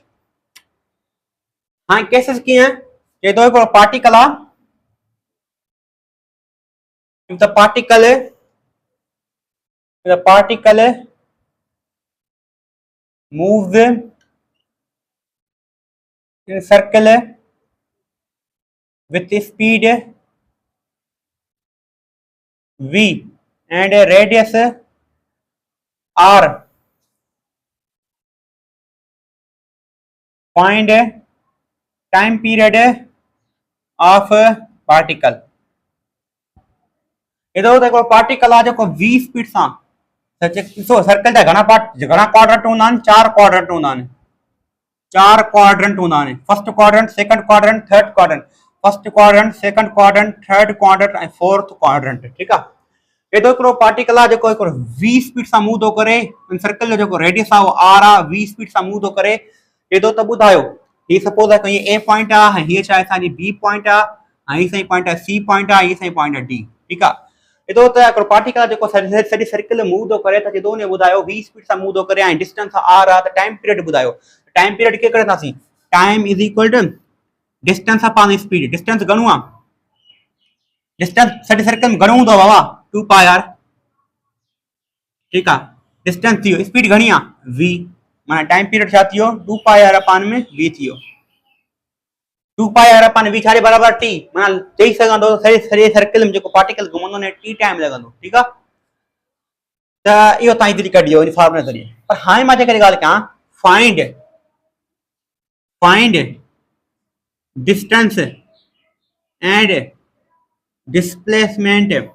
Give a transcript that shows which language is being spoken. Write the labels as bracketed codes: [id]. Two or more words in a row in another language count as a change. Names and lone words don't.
[sd] हां केसेस कीअं चए थो हिकिड़ो पार्टिकल आहे, [en] the particle moves in a circle with speed v and a radius r. Find time period of particle. [sd] इधर देखो पार्टिकल आहे जेको v स्पीड सां ॾिसो सर्कल जा घणा क्वाड्रेंट हूंदा आहिनि, 4 क्वाड्रेंट हूंदा आहिनि, 4 क्वाड्रेंट हूंदा आहिनि, [en] first quadrant, second quadrant, third quadrant, first quadrant, second quadrant, third quadrant ऐं fourth quadrant, [sd] ठीकु आहे। एॾो हिकिड़ो पार्टिकल आहे जेको हिकिड़ो v स्पीड सां मूव थो करे, इन सर्कल जो जेको रेडियस आहे उहो r आहे, v स्पीड सां मूव थो करे। एॾो त ॿुधायो ही सपोज आहे कि a पॉइंट आहे, हीअ छा आहे असांजी b पॉइंट आहे, ऐं हीअ सही पॉइंट आहे c पॉइंट आहे, हीअ सही पॉइंट आहे d, ठीकु आहे। एॾो त हिकिड़ो पार्टिकल आहे जेको सॼी सर्कल मूव थो करे त जेको ॿुधायो v स्पीड सां मूव थो करे ऐं डिस्टेंस r आहे, त [en] time period [sd] ॿुधायो। [en] time period [sd] कीअं कढंदासीं, [en] time is equal to distance upon speed. [sd] डिस्टेंस घणो आहे, डिस्टेंस सॼी सर्कल में घणो हूंदो आहे बाबा, 2 पाई r, ठीकु आहे। डिस्टेंस थी वियो, स्पीड घणी आहे v, माना [en] time period [sd] छा थी वियो 2 पाई r अपॉन में v थी वियो। 2 पाई r अपॉन v छा बराबर t, माना चई सघंदो सॼे सर्कल में जेको पार्टिकल घुमंदो उन t टाइम लॻंदो, ठीकु आहे। त इहो तव्हां इज़िली कढी वियो इन फॉर्मूले ज़रिए। पर हाणे मां जेकॾहिं ॻाल्हि कयां [en] find distance and displacement